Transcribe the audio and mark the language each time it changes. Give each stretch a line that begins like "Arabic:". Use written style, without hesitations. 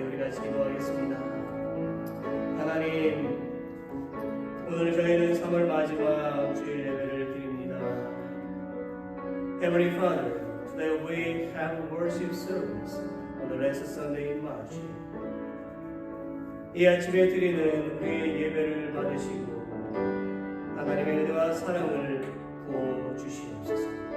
Korean: 우리 같이 기도하겠습니다. 하나님, 오늘 저희는 3월 마지막 주일 예배를 드립니다.
English: Heavenly Father, today we have a worship service on the last Sunday in March.
Korean: 이 아침에 드리는 우리의 예배를 받으시고 하나님의 은혜와 사랑을 부어 주시옵소서.